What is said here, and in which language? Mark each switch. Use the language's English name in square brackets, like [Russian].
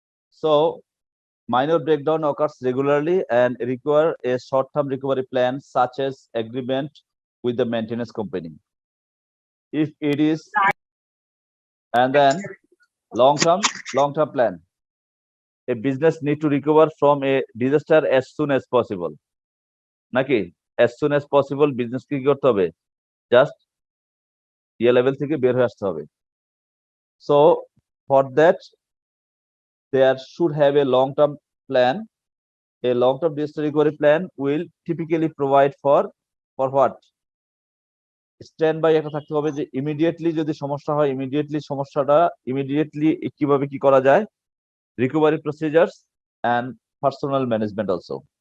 [English] So minor breakdown occurs regularly and require a short term recovery plan such as agreement with the maintenance company. If it is, and then long term plan, a business need to recover from a disaster as soon as possible, নাকি? as soon as possible [Bangla] business কি করতে হবে, just level থেকে বের হয়ে আসতে হবে। [English] So for that there should have a long term plan. A long term disaster recovery plan will typically provide for what, [Bangla] stand by একটা থাকতে হবে যে ইমিডিয়েটলি যদি সমস্যা হয় ইমিডিয়েটলি কিভাবে কি করা যায়, recovery procedures [English] and personal management also.